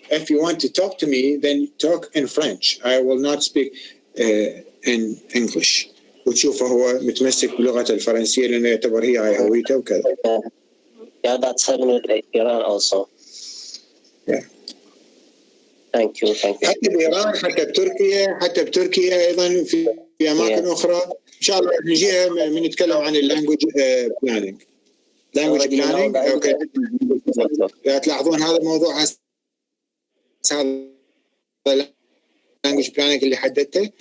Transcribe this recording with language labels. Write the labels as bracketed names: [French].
[English] If you want to talk to me, then talk in French. I will not speak in English. [Arabic] وتشوفه هو متمسك بلغة الفرنسية لأنه يعتبر هي هويته وكذا. [English] Yeah, that's happening in Iran also. Yeah. Thank you. [Arabic] حتى بإيران، حتى بتركيا أيضا في أماكن أخرى. إن شاء الله نجيها من نتكلم عن اللانجوج بلانينج. لانجوج بلانينج. أوكي. تلاحظون هذا الموضوع هذا اللانجوج بلانينج اللي حددته.